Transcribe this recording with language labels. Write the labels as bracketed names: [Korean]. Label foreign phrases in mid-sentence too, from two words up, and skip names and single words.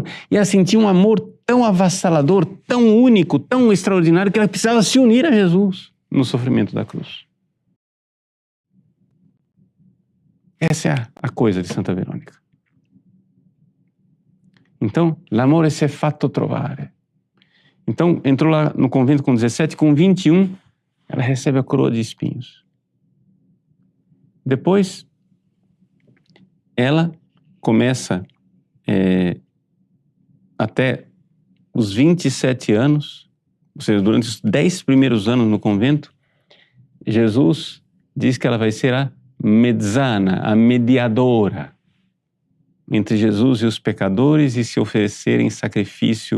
[Portuguese] E ela sentia um amor tão avassalador, tão único, tão extraordinário, que ela precisava se unir a Jesus no sofrimento da cruz. Essa é a coisa de Santa Verônica. Então, [Italian] l'amore si è fatto trovare. [Portuguese] Então, entrou lá no convento com 17, com 21, ela recebe a coroa de espinhos. Depois, ela começa até os 27 anos, ou seja, durante os 10 primeiros anos no convento, Jesus diz que ela vai ser a mezzana, a mediadora entre Jesus e os pecadores e se oferecer em sacrifício.